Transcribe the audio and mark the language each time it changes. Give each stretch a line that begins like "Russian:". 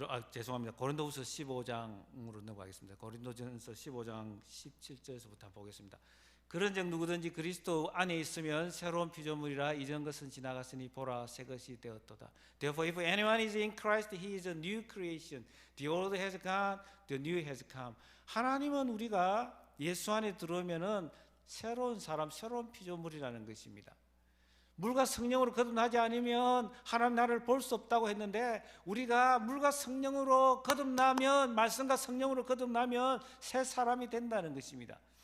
Korean: 죄송합니다. 고린도후서 15장으로 넘어가겠습니다. 고린도전서 15장 17절에서부터 한번 보겠습니다. 그런즉 누구든지 그리스도 안에 있으면 새로운 피조물이라, 이전 것은 지나갔으니 보라 새 것이 되었도다.
English: Therefore if anyone is in Christ, he is a new creation. The old has gone, the new has come.
Korean: 하나님은 우리가 예수 안에 들어오면은 새로운 사람, 새로운 피조물이라는 것입니다. 물과 성령으로 거듭나지 않으면 하나님 나라를 볼 수 없다고 했는데, 우리가 물과 성령으로 거듭나면, 말씀과 성령으로 거듭나면 새 사람이 된다는 것입니다.